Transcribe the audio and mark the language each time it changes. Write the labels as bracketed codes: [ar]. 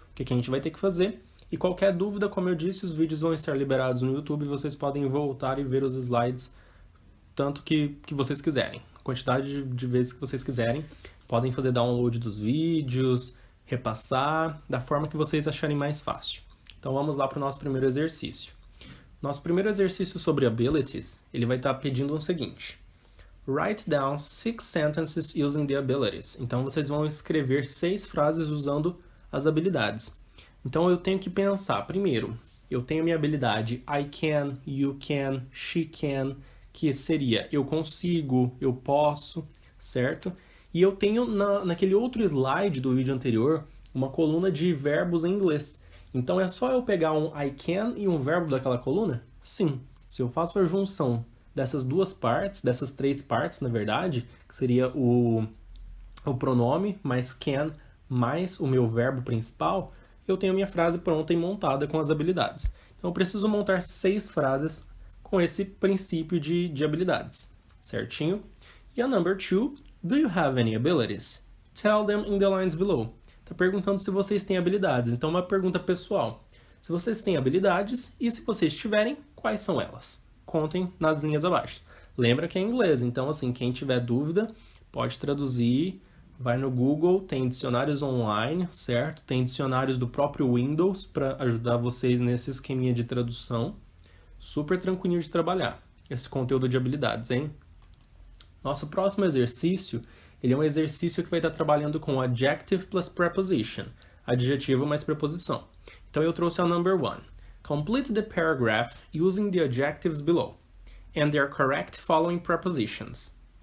[pt] O que a gente vai ter que fazer. E qualquer dúvida, como eu disse, os vídeos vão estar liberados no YouTube e vocês podem voltar e ver os slides tanto que vocês quiserem. A quantidade de vezes que vocês quiserem. Podem fazer download dos vídeos, repassar, da forma que vocês acharem mais fácil. Então vamos lá para o nosso primeiro exercício. Nosso primeiro exercício sobre abilities, ele vai estar pedindo o seguinte. [en] Write down 6 sentences using the abilities. [pt] Então vocês vão escrever 6 frases usando as habilidades. Então eu tenho que pensar, primeiro, eu tenho minha habilidade [en] I can, you can, she can, [pt] que seria eu consigo, eu posso, certo? E eu tenho naquele outro slide do vídeo anterior uma coluna de verbos em inglês. Então é só eu pegar um I can e um verbo daquela coluna? Sim. Se eu faço a junção dessas duas partes, dessas 3 partes, na verdade, que seria o pronome mais can mais o meu verbo principal, eu tenho a minha frase pronta e montada com as habilidades. Então eu preciso montar 6 frases com esse princípio de habilidades, certinho? [en] E a number 2, do you have any abilities? Tell them in the lines below. [pt] Está perguntando se vocês têm habilidades, então uma pergunta pessoal. Se vocês têm habilidades e se vocês tiverem, quais são elas? Contem nas linhas abaixo. Lembra que é em inglês, então assim, quem tiver dúvida pode traduzir, vai no Google, tem dicionários online, certo? Tem dicionários do próprio Windows para ajudar vocês nesse esqueminha de tradução. Super tranquilinho de trabalhar esse conteúdo de habilidades, hein? Nosso próximo exercício, ele é um exercício que vai estar trabalhando com [en] adjective plus preposition, [pt] adjetivo mais preposição. Então eu trouxe a number 1. [en] Complete the paragraph using the adjectives below and their correct following prepositions.